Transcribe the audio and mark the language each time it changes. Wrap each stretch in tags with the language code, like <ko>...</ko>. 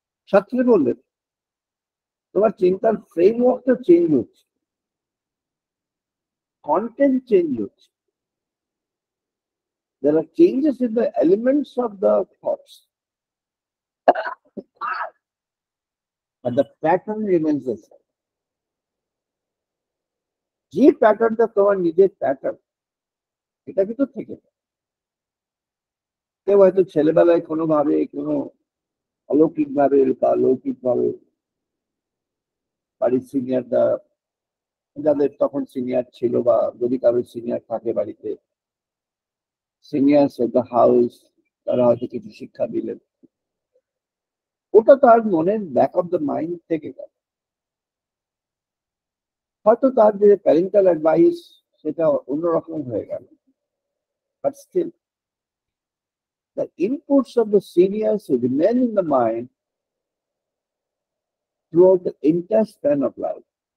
<bn>শাস্ত্রে বললেন তোমার চিন্তার ফ্রেমওয়ার্কটা চেঞ্জ হচ্ছে,</bn> <en>Content change হচ্ছে, there are changes in the elements of the thoughts, but the pattern remains the same.</en> <bn>যে প্যাটার্নটা তোমার নিজের প্যাটার্ন, এটা কিন্তু থেকে কেউ হয়তো ছেলেবেলায় কোনোভাবে কোনো অলৌকিক ভাবে বা লৌকিক ভাবে বাড়ির সিনিয়ররা, যাদের তখন সিনিয়র ছিল বা যদি কারোর সিনিয়র থাকে বাড়িতে,</bn> <en>seniors of the house,</en> <bn>তারা হয়তো কিছু শিক্ষা দিলেন, ওটা তার মনের</bn> <en>back of the mind</en> <bn>থেকে গেল। হয়তো তার যে প্যারেন্টাল অ্যাডভাইস সেটা অন্যরকম হয়ে গেল, but still</bn> <en>the inputs of the seniors remain in the mind throughout the entire span of life.</en>